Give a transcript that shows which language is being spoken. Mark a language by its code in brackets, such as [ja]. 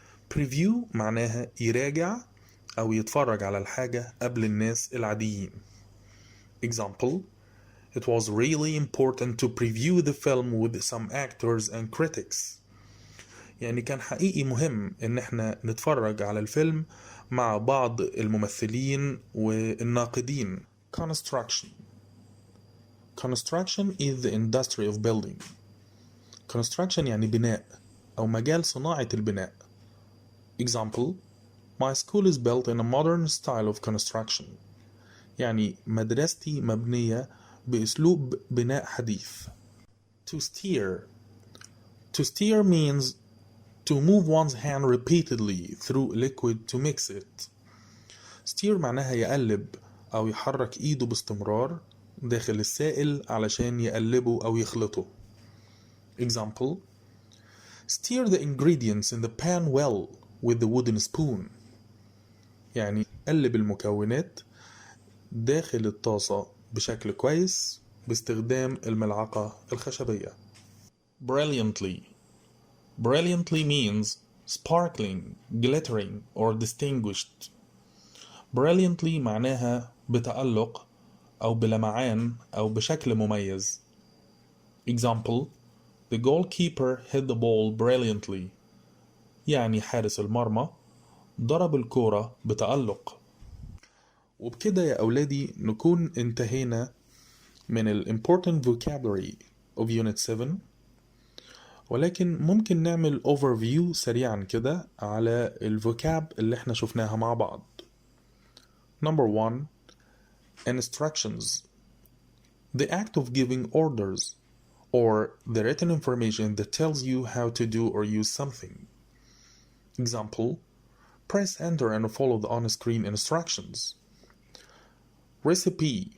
[ar] Preview معناها يراجع أو يتفرج على الحاجة قبل الناس العاديين. [en] Example: it was really important to preview the film with some actors and critics. [ar] يعني كان حقيقي مهم إن احنا نتفرج على الفيلم مع بعض الممثلين والناقدين. [en] Construction. Construction is the industry of building. [ar] Construction يعني بناء أو مجال صناعة البناء. [en] Example: my school is built in a modern style of construction. [ar] يعني مدرستي مبنية بأسلوب بناء حديث. [en] To steer. To steer means to move one's hand repeatedly through liquid to mix it. [ar] steer معناها يقلب أو يحرك إيده باستمرار داخل السائل علشان يقلبه أو يخلطه. [en] Example: steer the ingredients in the pan well with the wooden spoon. [ar] يعني قلب المكونات داخل الطاسة بشكل كويس باستخدام الملعقة الخشبية. [en] Brilliantly. Brilliantly means sparkling, glittering, or distinguished. [ar] Brilliantly معناها بتألق أو بلمعان أو بشكل مميز. [en] Example: the goalkeeper hit the ball brilliantly. [ar] يعني حارس المرمى ضرب الكرة بتألق. وبكده يا أولادي نكون انتهينا من ال [en] important vocabulary of unit 7. [ar] ولكن ممكن نعمل overview سريعا كده على الفوكاب اللي احنا شفناها مع بعض. [en] Number 1. Instructions. The act of giving orders or the written information that tells you how to do or use something. Example: press enter and follow the on-screen instructions. Recipe.